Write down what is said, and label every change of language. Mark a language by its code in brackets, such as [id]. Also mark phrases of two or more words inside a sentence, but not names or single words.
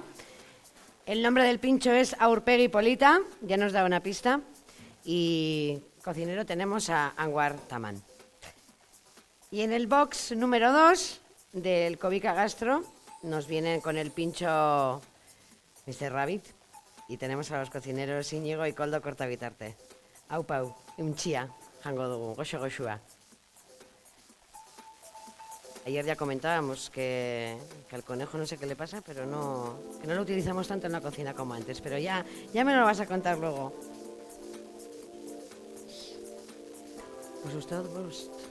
[es] El nombre del pincho es Aurpegui Polita, ya nos da una pista. Y cocinero tenemos a Anwar Taman. Y en el box número 2 del Covica Gastro nos vienen con el pincho Mr. Rabbit. Y tenemos a los cocineros Íñigo y Koldo Kortabitarte. [eu] Hau pau, untxia, jango dugu, goxo goxua. [es] Ayer ya comentábamos que al conejo no sé qué le pasa, pero que no lo utilizamos tanto en la cocina como antes. Pero ya me lo vas a contar luego. Pues usted, pues...